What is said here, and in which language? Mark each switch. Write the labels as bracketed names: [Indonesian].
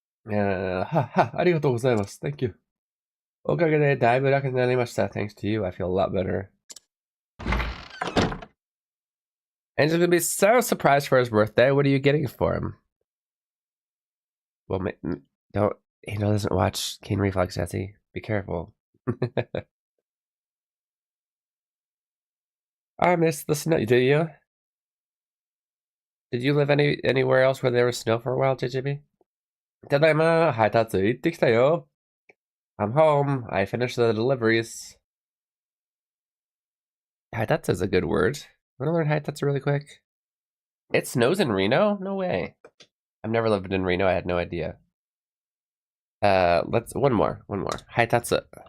[Japanese] ありがとうございます。 [English] Thank you. [Japanese] おかげでだいぶ楽になりました。 [English] Thanks to you, I feel a lot better. And he's gonna be so surprised for his birthday. What are you getting for him? Well, don't. He doesn't watch Keen Reflex, Jesse. Be careful. I miss the snow. Do you? Did you live anywhere else where there was snow for a while, JJB? [Japanese] ただいま、配達行ってきたよ。 [English] I'm home. I finished the deliveries. Heitatsu is a good word. Want to learn Heitatsu really quick? It snows in Reno? No way. I've never lived in Reno. I had no idea. Let's one more. Heitatsu.